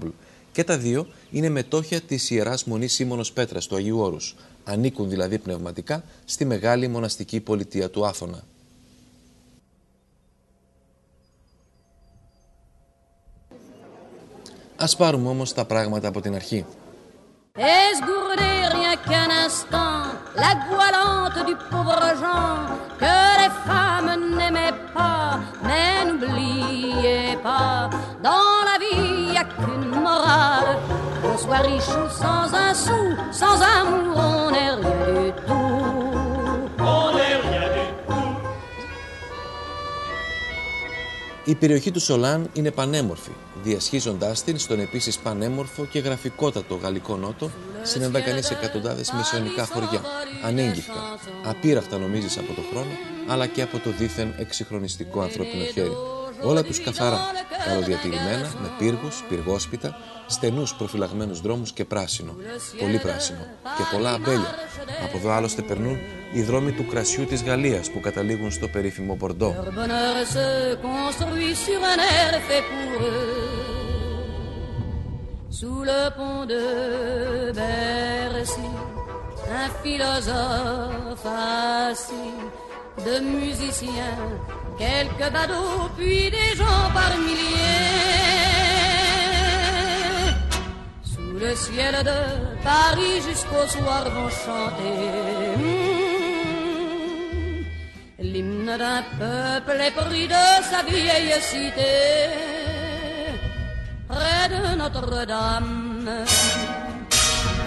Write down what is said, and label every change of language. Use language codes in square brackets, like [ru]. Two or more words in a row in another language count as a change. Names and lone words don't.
[el] Και τα δύο είναι μετόχια της Ιεράς Μονής Σίμωνος Πέτρας του Αγίου Όρους. Ανήκουν δηλαδή πνευματικά στη μεγάλη μοναστική πολιτεία του Άθωνα. Ας πάρουμε όμως τα πράγματα από την αρχή. [fr] Qu'un instant la goualante du pauvre Jean que les femmes n'aimaient pas, mais n'oubliez pas, dans la vie y a qu'une morale, qu'on soit riche ou sans un sou, sans amour on n'est rien du tout. On n'est rien du tout. [el] Η περιοχή του Σολάν είναι πανέμορφη, διασχίζοντάς την στον επίσης πανέμορφο και γραφικότατο γαλλικό νότο, συναντά κανείς εκατοντάδες μεσαιωνικά χωριά, ανέγγιχτα, απείραχτα νομίζεις από το χρόνο, αλλά και από το δίθεν εξυγχρονιστικό ανθρώπινο χέρι. Όλα τους καθαρά, καλοδιατηρημένα, με πύργους, πυργόσπιτα, στενούς προφυλαγμένους δρόμους και πράσινο, πολύ πράσινο και πολλά αμπέλια. Από εδώ άλλωστε περνούν οι δρόμοι του κρασιού της Γαλλίας που καταλήγουν στο περίφημο Μπορντό. [fr] Sous le pont de Bercy, un philosophe assis, de musiciens, quelques badauds, puis des gens par milliers. Sous le ciel de Paris jusqu'au soir vont chanter l'hymne d'un peuple épris de sa vieille cité. Près de Notre-Dame,